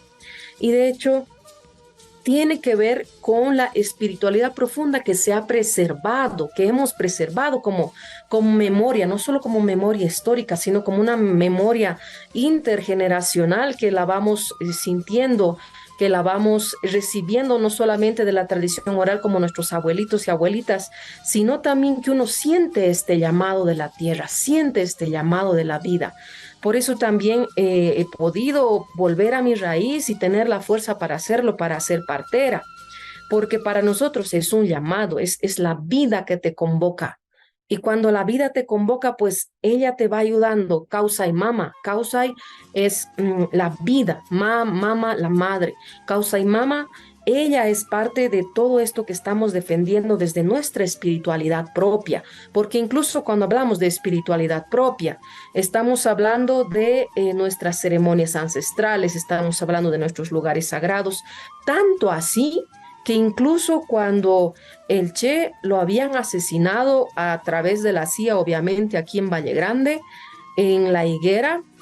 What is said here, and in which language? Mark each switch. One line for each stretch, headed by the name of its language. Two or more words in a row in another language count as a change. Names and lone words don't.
Spanish: Y de hecho, tiene que ver con la espiritualidad profunda que se ha preservado, que hemos preservado como memoria, no solo como memoria histórica, sino como una memoria intergeneracional que la vamos sintiendo, que la vamos recibiendo no solamente de la tradición oral como nuestros abuelitos y abuelitas, sino también que uno siente este llamado de la tierra, siente este llamado de la vida. Por eso también he podido volver a mi raíz y tener la fuerza para hacerlo, para ser partera, porque para nosotros es un llamado, es la vida que te convoca. Y cuando la vida te convoca, pues ella te va ayudando.
Quechua: Kausai Mama.
Spanish: Kausai es la vida, mama, la madre.
Quechua: Kausai Mama,
Spanish: ella es parte de todo esto que estamos defendiendo desde nuestra espiritualidad propia, porque incluso cuando hablamos de espiritualidad propia, estamos hablando de nuestras ceremonias ancestrales, estamos hablando de nuestros lugares sagrados, tanto así que incluso cuando el Che lo habían asesinado a través de la CIA, obviamente aquí en Valle Grande, en La Higuera,